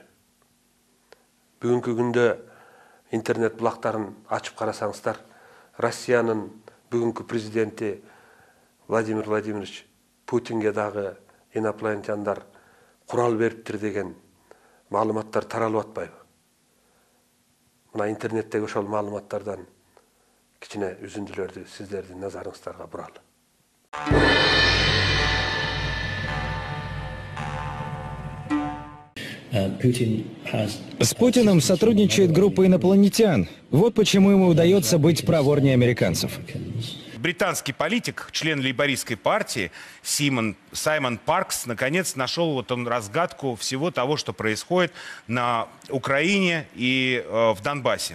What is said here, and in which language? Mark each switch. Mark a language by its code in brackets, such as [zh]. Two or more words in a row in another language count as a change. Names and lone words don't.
[ky] Бүгүнкү күндө интернет булактарын ачып карасаңыздар, Россиянын бүгүнкү президенти Владимир Владимирович Путинге дагы инопланетяндар курал бериптир деген маалыматтар таралып атпайбы? Мына интернеттеги ошол маалыматтардан кичине үзүндүлөрдү сиздердин назарыңыздарга буралы. [ru] С Путиным сотрудничает группа инопланетян. Вот почему ему удается быть проворнее американцев. Британский политик, член лейбористской партии Саймон Паркс, наконец нашел разгадку всего того, что происходит на Украине и в Донбассе.